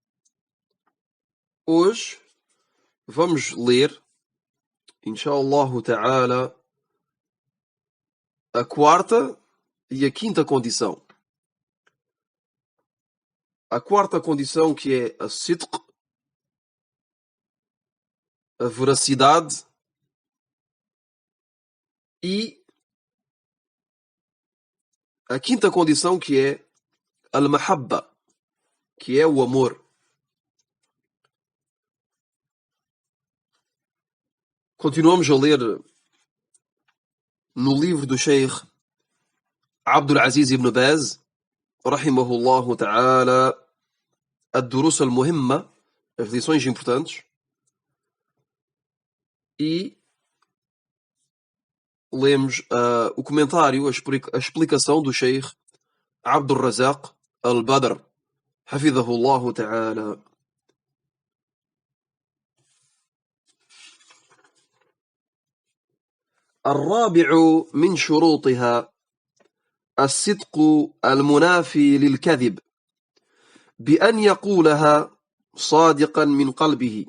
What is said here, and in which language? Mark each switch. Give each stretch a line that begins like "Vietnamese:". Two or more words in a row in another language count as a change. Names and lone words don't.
Portuguese: Hoje vamos ler,
Arabic: إن شاء الله تعالى,
Portuguese: a quarta e a quinta condição. A quarta condição, que é a sidq, a veracidade, e a quinta condição, que é al-mahabba, que é o amor. Continuamos a ler no livro do Sheikh Abdul Aziz ibn Baz,
Arabic: رحمه الله تعالى, الدروس المهمة,
Portuguese: as lições importantes, e lemos o comentário, a explicação do Sheikh Abdul Razak al-Badr,
Arabic: حفظه الله تعالى. الرابع من شروطها الصدق المنافي للكذب بأن يقولها صادقا من قلبه